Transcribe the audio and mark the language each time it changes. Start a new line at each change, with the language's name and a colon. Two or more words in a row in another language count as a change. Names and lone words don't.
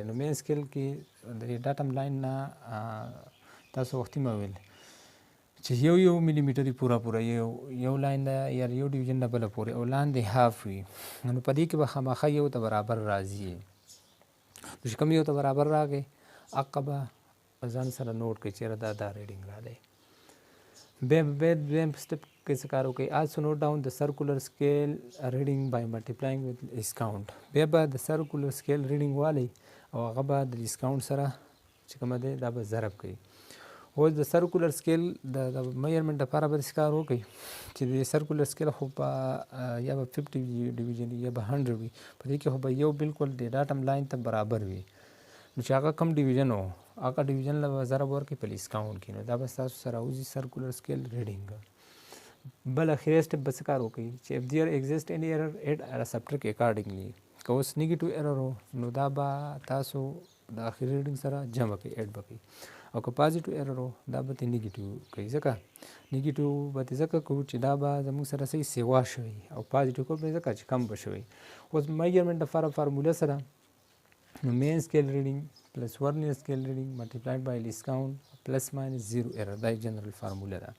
Pashto: نو
English: main scale
Pashto: کې د
English: datum line
Pashto: نه تاسو وختي مې ویل چې یو ملي میټر پوره یو لاین ده یا یو ډیویژن نه بله پورې او لاندې هاف وي، نو په دې کې به خامخا یو ته برابر راځي. نو چې کوم یو ته برابر راغی هغه به ځان سره نوٹ کړئ چېرې دا ریډینګ راغلی. بیا دویم سټپ کې څه کار وکړئ؟
English: also note down the circular scale reading by multiplying with least count.
Pashto: بیا به د
English: circular scale reading
Pashto: والی او هغه به د
English: least count
Pashto: سره چې کومه دی دا به ضرب کوي. اوس د
English: circular scale
Pashto: د میجرمنټ لپاره به داسې کار وکړئ چې د
English: circular scale
Pashto: خو به یا به 50 ډیویژن یا به 100 وي، په دې کې خو به یو بالکل د
English: datum line
Pashto: ته برابر وي، نو چې هغه کم ډیویژن و هغه ډیویژن له به ضرب ورکړئ په
English: least count
Pashto: کې، نو دا به ستاسو سره راوځي
English: circular scale reading.
Pashto: بل اخري سټپ به څه کار وکړئ چې
English: if there exists any error add or subtract accordingly.
Pashto: که اوس
English: negative error
Pashto: و نو دا به تاسو د اخري ریډینګ سره جمع کوئ، ایډ به کوئ، او که
English: positive error
Pashto: و دا به ترې نیګیټیو کوئ، ځکه نیګیټیو به ترې ځکه کوو چې دا به زموږ سره صحیح سیوا شوی، او پازیټیو کوو به ځکه چې کم به شوی. اوس میجرمنټ لپاره فارموله سره نو
English: main scale reading plus vernier scale reading multiplied by least count plus minus zero error,
Pashto: دا جنرال فارموله ده.